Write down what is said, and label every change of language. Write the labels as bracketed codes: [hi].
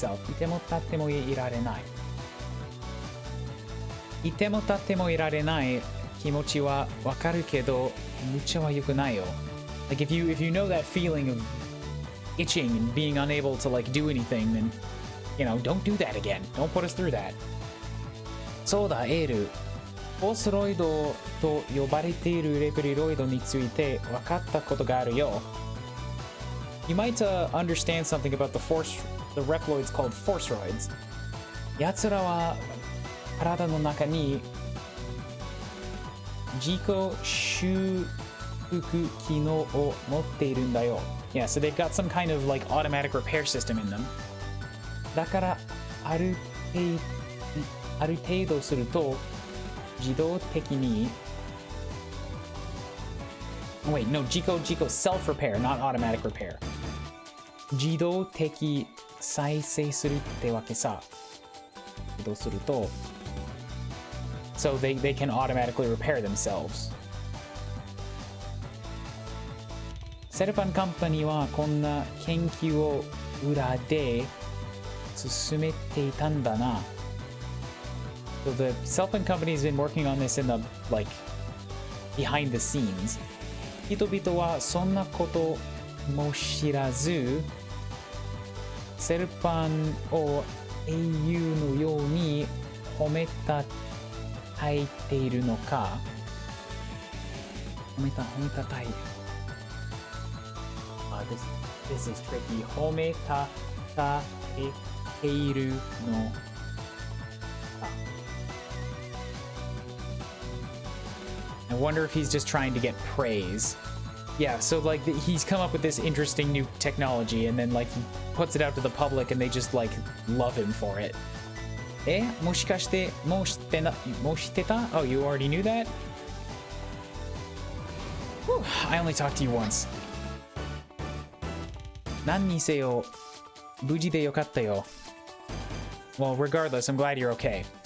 [ja] いても立ってもいられない。いても立ってもいられない気持ちはわかるけど無茶は良くないよ。 [en] Like if you know that feeling of itching and being unable to like do anything, then don't do that again. Don't put us through that. [ja] そうだ、エール。フォースロイドと呼ばれているレプリロイドについて分かったことがあるよ。 [en] You might understand something about the Reploids called Forceroids. [ja] 奴らは体の中に自己修復機能を持っているんだよ。 [en] Yeah, so they've got some kind of like automatic repair system in them. [ja] だからある程度すると自動的に [en] Wait, no, Jico self-repair, not automatic repair. [ja] 自動的再生するってわけさ。どうすると [en] So they can automatically repair themselves. [ja] セルパンカンパニーはこんな研究を裏で進めていたんだな。 [en] So the Selpan company has been working on this in the like behind the scenes. [ja] 人々はそんなことも知らず、セルパンを英雄のように褒めたたいているのか。褒めたたい。 [en] This is tricky. [ja] 褒めたたえているのか。 [en] I wonder if he's just trying to get praise. Yeah, so like he's come up with this interesting new technology and then like he puts it out to the public and they just like love him for it. [ja] もしかしてもう知ってた? [en] Oh, you already knew that? Whew, I only talked to you once. [ja] 何にせよ無事でよかったよ。 [en] Well, regardless, I'm glad you're okay.